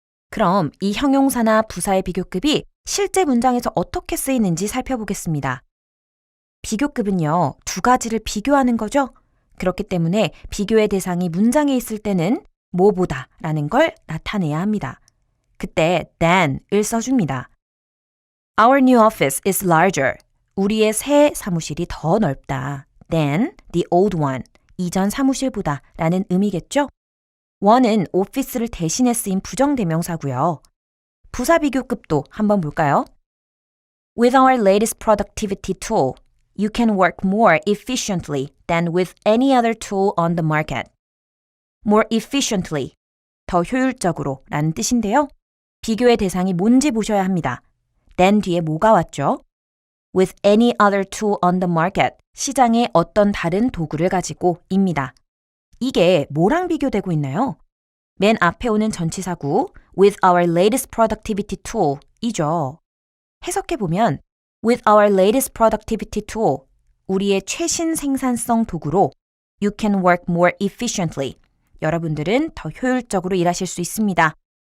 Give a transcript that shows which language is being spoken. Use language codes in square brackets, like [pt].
[ko] 그럼 이 형용사나 부사의 비교급이 실제 문장에서 어떻게 쓰이는지 살펴보겠습니다. 비교급은요, 두 가지를 비교하는 거죠. 그렇기 때문에 비교의 대상이 문장에 있을 때는 뭐보다 라는 걸 나타내야 합니다. 그때 than을 써줍니다. [en] Our new office is larger. [ko] 우리의 새 사무실이 더 넓다. [en] than the old one. [ko] 이전 사무실보다 라는 의미겠죠? one은 오피스를 대신해 쓰인 부정대명사고요. 부사 비교급도 한번 볼까요? [en] With our latest productivity tool, you can work more efficiently than with any other tool on the market. more efficiently, [ko] 더 효율적으로 라는 뜻인데요. 비교의 대상이 뭔지 보셔야 합니다. than 뒤에 뭐가 왔죠? [en] with any other tool on the market, [ko] 시장에 어떤 다른 도구를 가지고 입니다. 이게 뭐랑 비교되고 있나요? 맨 앞에 오는 전치사구 [en] with our latest productivity tool [ko] 이죠. 해석해보면 [en] with our latest productivity tool, [ko] 우리의 최신 생산성 도구로 [en] you can work more efficiently, [ko] 여러분들은 더 효율적으로 일하실 수 있습니다.